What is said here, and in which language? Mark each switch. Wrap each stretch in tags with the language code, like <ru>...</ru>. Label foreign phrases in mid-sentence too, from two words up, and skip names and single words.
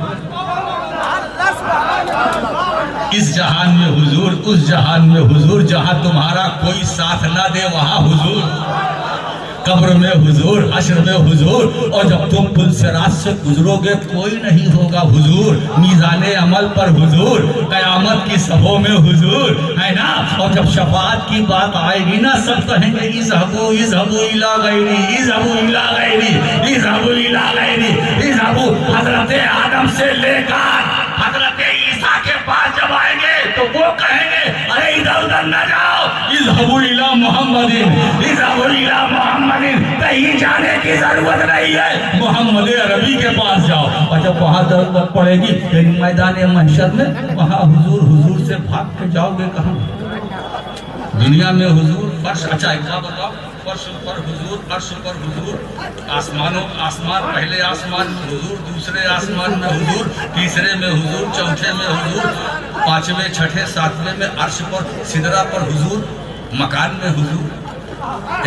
<hi>इस जहान में हुजूर, उस जहान में हुजूर, जहां तुम्हारा कोई साथ ना दे वहां हुजूर, कब्र में हुजूर, हश्र में हुजूर, और जब तुम पुल-सिरात से गुजरोगे कोई नहीं होगा हुजूर, मीज़ाने अमल पर हुजूर, कयामत की सभों में हुजूर, है ना। और जब शफाअत की बात आएगी ना, सब कहेंगे</hi> <ar>اذهبوا اذهبوا إلى غيري، اذهبوا إلى غيري، اذهبوا إلى غيري، اذهبوا.</ar> <hi>हजरत आदम से लेकर हजरत ईसा के पास जब आएंगे तो वो कहेंगे अरे इधर उधर न जाओ,</hi> <ar>اذهبوا إلى محمدٍ، اذهبوا إلى محمدٍ,</ar> <hi>कहीं जाने की जरूरत नहीं है, मोहम्मद अरबी के पास जाओ। और जब वहाँ जरूरत पड़ेगी मैदान महशर में, वहाँ हुजूर हुजूर से भाग के जाओगे कहाँ? दुनिया में हुजूर फर्श, अच्छा एक बात बताओ, फर्श पर हुजूर, अर्श पर हुजूर, आसमान, पहले आसमान में हुजूर, दूसरे आसमान में हुजूर, तीसरे में हुजूर, चौथे में हुजूर, पांचवें, छठे, सातवें में अर्श पर, सिदरा पर हुजूर, मकान में हुजूर।</hi>